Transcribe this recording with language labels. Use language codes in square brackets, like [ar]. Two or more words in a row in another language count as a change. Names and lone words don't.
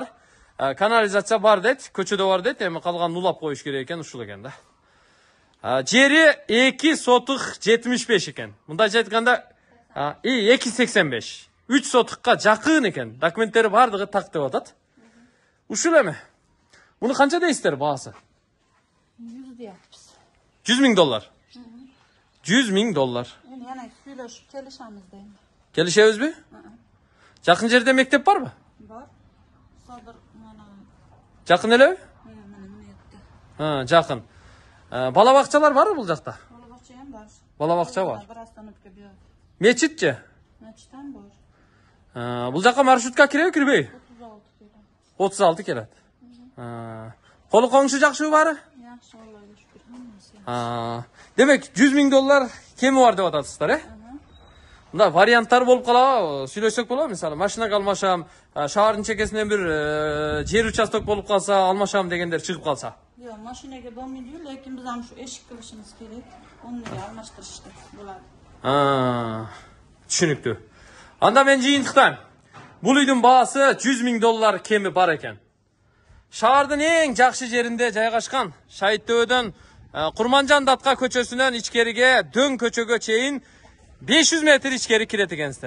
[ky] Канализация бар дейт, көчөдө бар дейт. Эми калган улап коюш керек экен, ушул экен да. Жери 2,75 экен. Мындайча айтканда 2,85. 3 сотукка жакын экен. Документтери бардыгы так деп атат. Ушул эми. Муну канча дейсиздер баасы? [uz] 100 deyapmiz. 100 000 dollar. 100 000 dollar. Endi yana suylashib kelishamiz endi. [ky] Келишебизби? Жакын жерде мектеп барбы? Бар. [uz] Sodir mana [ky] Жакын элеби? [uz] mana yerda. [ky] Жакын. Бала бакчалар барбы бул жакта? Балабакча ham бар. Бала бакча бар. [uz] Bir остановка bu yoq. [ky] Мечитчи? [uz] Machit ham bor. [ky] Бул жака маршрутка киреби, кирбейби? [uz] 36 keladi. [ky] 36 келет. Колу коңшу жакшыбы баары? [uz] Yaxshi, Allohga shukr, hammasi. [ky] Демек 100 000 dollar кеми бар деп атасыздар, Мында варианттар болуп калабы, сүйлөшсөк болобу? Мисалы, машинага алмашам, шаардын чекесинен бир жер участок болуп калса, алмашам дегендер чыгып калса. [uz] Yo'q, mashinaga bo'lmaydi-yu, lekin biz ham shu eshik qilishimiz kerak. O'rniga almashtirishda bo'ladi. [ky] Түшүнүктүү. Анда мен жыйынтыктайм. Бул үйдүн баасы 100 000 dollar кеми бар экен. Шаардын эң жакшы жеринде жайгашкан. Шайыттөөдөн Курманжан Датка көчөсүнөн ичкериге Дөң көчөгө чейин 500 метр ичкери кирет экенсиздер.